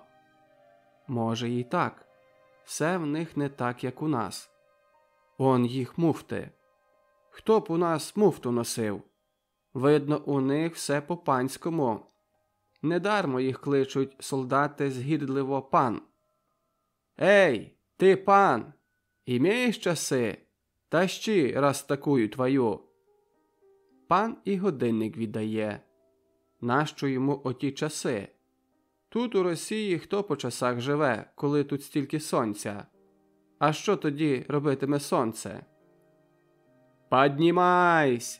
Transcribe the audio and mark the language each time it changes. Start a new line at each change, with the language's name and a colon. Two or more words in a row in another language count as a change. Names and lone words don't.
Ukrainian: Може і так. Все в них не так, як у нас. Он їх муфти. Хто б у нас муфту носив? Видно, у них все по-панському. Недармо їх кличуть солдати згідливо пан.
Russian: «Ей, «Ты, пан, имеешь часи? Тащи, раз такую твою!»
Ukrainian: Пан і годинник віддає. Нащо йому оті часи? Тут у Росії хто по часах живе, коли тут стільки сонця? А що тоді робитиме сонце?
Russian: «Поднімайсь!»